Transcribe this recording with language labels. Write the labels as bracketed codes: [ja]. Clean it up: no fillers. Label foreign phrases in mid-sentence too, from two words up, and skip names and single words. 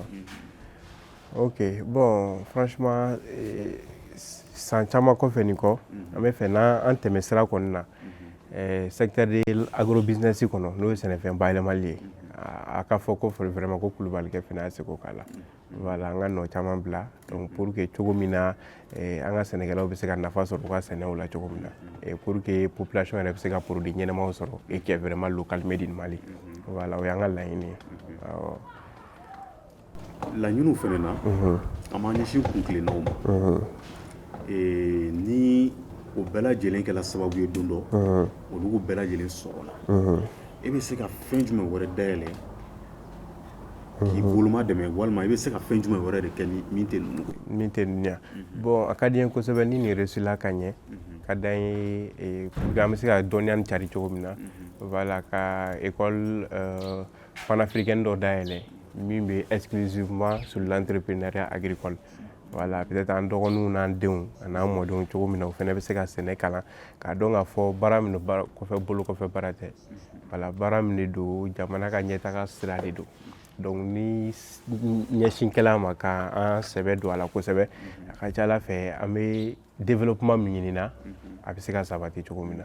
[fr] Ok, bon, franchement, [bm] san caman kɔfɛ nin kɔ an bɛ fɛ n'an tɛmɛ sira kɔni na [fr] secteur de agrobusiness [bm] kɔnɔ n'o ye sɛnɛfɛn bayɛlɛmali ye a ka fɔ ko vraiment ko Kulubalikɛ fana y'a seko k'a la voilà an ka nɔ caman bila [fr] donc pour que [bm] cogo min na an ka sɛnɛkɛlaw bɛ se ka nafa sɔrɔ u ka sɛnɛw la cogo min na [fr] pour que population [bm] yɛrɛ bɛ se ka produit ɲɛnamaw sɔrɔ [fr] et qui est vraiment local [en] made in Mali [bm] voilà o y'an ka laɲini ye laɲiniw fɛnɛ na an b'an ɲɛsin kun tilennaw ma ni o bɛɛ lajɛlen kɛla sababu ye don dɔ olu bɛɛ lajɛlen sɔrɔla e bɛ se ka fɛn jumɛn wɛrɛ dayɛlɛ k'i boloma dɛmɛ walima i bɛ se ka fɛn jumɛn wɛrɛ de kɛ ni min tɛ ninnu kɔ. Min tɛ ninnu ye. Bon a ka di n ye kosɛbɛ ni nin réussit ka ɲɛ ka d'an ye [fr] pour que [bm] an bɛ se ka dɔnniya nin cari cogo min na voilà ka [fr] école panafricaine [bm] dɔ dayɛlɛ min bɛ [fr] exclusivement sur l'entrepreneuriat agricole. Voilà, peut-être [bm] an dɔgɔninw n'an denw a n'an mɔdenw cogo min na o fana bɛ se ka sɛnɛ kalan k'a dɔn k'a fɔ baara min don kɔfɛ bolo kɔfɛ baara tɛ. Voilà, baara min de don jamana ka ɲɛtaga sira de don. Donc ni ɲɛsinkɛla ma k'an sɛbɛ don a la kosɛbɛ a ka ca Ala fɛ an bɛ développement min ɲinina a bɛ se ka sabati cogo min na.